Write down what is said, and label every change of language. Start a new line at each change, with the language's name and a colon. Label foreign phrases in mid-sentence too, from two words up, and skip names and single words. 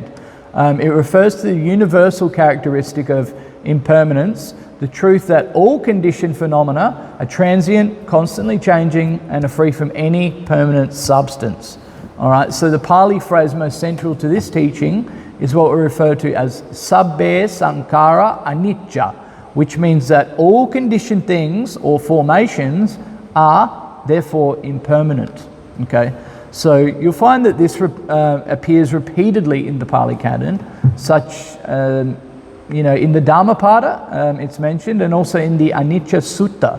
English: It refers to the universal characteristic of impermanence, the truth that all conditioned phenomena are transient, constantly changing, and are free from any permanent substance. All right. So the Pali phrase most central to this teaching is what we refer to as
Pali: sabbe sankhara anicca,
English: which means that all conditioned things or formations are therefore impermanent. Okay, so you'll find that this appears repeatedly in the Pali Canon, such in the Dhammapada it's mentioned, and also in the Anicca Sutta.